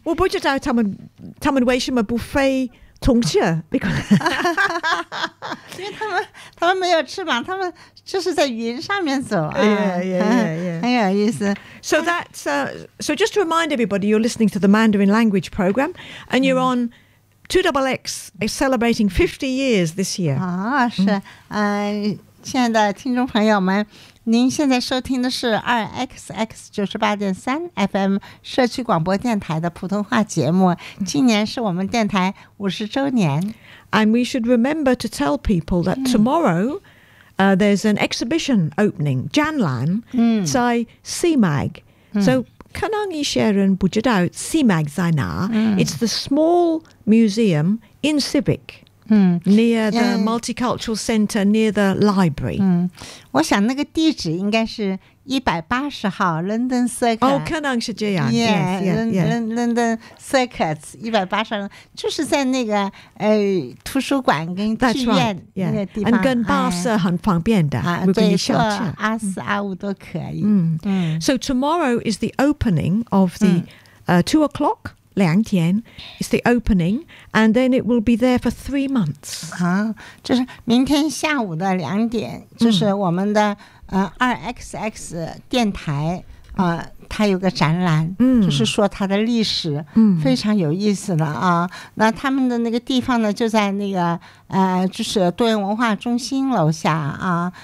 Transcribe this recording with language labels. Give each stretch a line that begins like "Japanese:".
Chinese: 我不知道他们为什么不飞从前，因为他们没有翅膀，他们就是在云上面走啊，很有意思。
English: So that's so just to remind everybody, you're listening to the Mandarin Language Program, and you're on 2XX is celebrating 50 years this year.
Chinese: 啊，是，亲爱的听众朋友们，您现在收听的是 2XX 98.3 FM 社区广播电台的普通话节目，今年是我们电台50周年。
English: And we should remember to tell people that tomorrow there's an exhibition opening, Janlan, 在 CMAG. So,
Chinese: 可能一些人不知道 CMAG 在哪，
English: It's the small museum in Civic. Near the Multicultural Center, near the library.
Chinese: 我想那个地址应该是180号 London Circuit. 哦，可能是这样。 London Circuit, 180号，就是在那个图书馆跟剧院那个地方。 And 跟巴士很方便的，如果你想去。阿四阿五都可以。
English: So tomorrow is the opening of the 2 o'clock. 两天 is the opening, and then it will be there for 3 months.
Chinese: 啊，就是明天下午的两点，就是我们的2XX 电台它有个展览，就是说它的历史，非常有意思的啊。那他们的那个地方呢，就在那个就是多元文化中心楼下啊。